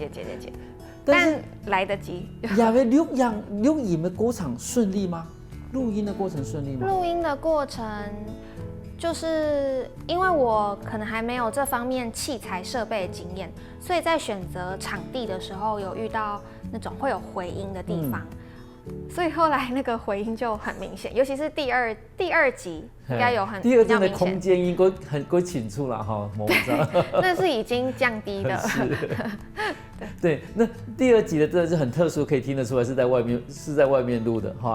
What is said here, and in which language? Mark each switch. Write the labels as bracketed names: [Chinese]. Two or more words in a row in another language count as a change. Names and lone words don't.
[Chinese] 但來得及。錄音的過程順利嗎？錄音的過程順利嗎？錄音的過程就是因為我可能還沒有這方面器材設備的經驗，所以在選擇場地的時候有遇到那種會有回音的地方。所以后来那个回音就很明显，尤其是第二集应该有很第二比较明显。真的空间应该很清楚了哈，我知道。那是已经降低的。对，那第二集的真的是很特殊，可以听得出来是在外面录的哈。